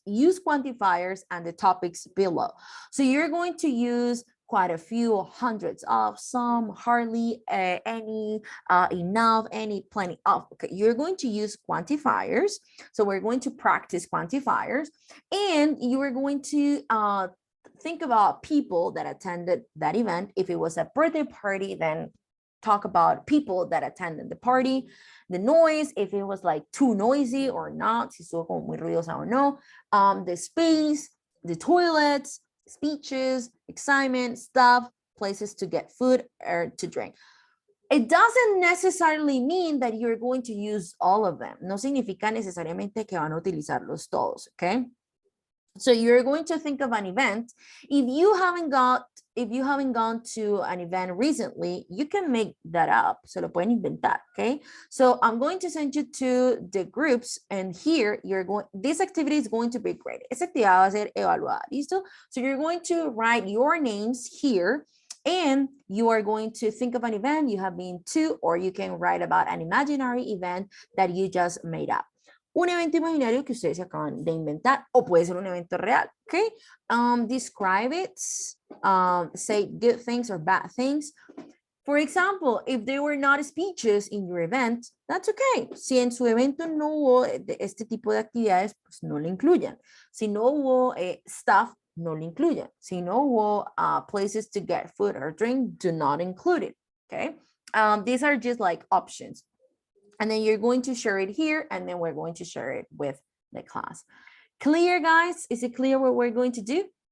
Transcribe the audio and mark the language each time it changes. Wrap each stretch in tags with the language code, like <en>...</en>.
<en>Use quantifiers and the topics below. So you're going to use quite a few, hundreds of, some, hardly, any, enough, any, plenty of. Okay, you're going to use quantifiers. So we're going to practice quantifiers, and you are going to think about people that attended that event. If it was a birthday party, then talk about people that attended the party. The noise, if it was like too noisy or not,</en> <es>si estuvo como muy ruidosa o no.</es> <en>The space, the toilets, speeches, excitement, stuff, places to get food or to drink. It doesn't necessarily mean that you're going to use all of them.</en> <es>No significa necesariamente que van a utilizarlos todos, okay?</es> <en>So you're going to think of an event. If you haven't gone to an event recently, you can make that up.</en> <es>Se lo pueden inventar, okay?</es> <en>So I'm going to send you to the groups, and here this activity is going to be great.</en> <es>Esta actividad va a ser evaluada, ¿listo?</es> <en>So you're going to write your names here, and you are going to think of an event you have been to, or you can write about an imaginary event that you just made up.</en> <es>Un evento imaginario que ustedes acaban de inventar, o puede ser un evento real, okay?</es> <en>Describe it, say good things or bad things. For example, if there were not speeches in your event, that's okay.</en> <es>Si en su evento no hubo este tipo de actividades, pues no lo incluyan. Si no hubo stuff, no lo incluyan. Si no hubo</es> <en>places to get food or drink, do not include it, okay? These are just like options. And then you're going to share it here, and then we're going to share it with the class. Clear, guys? Is it clear what we're going to do?</en>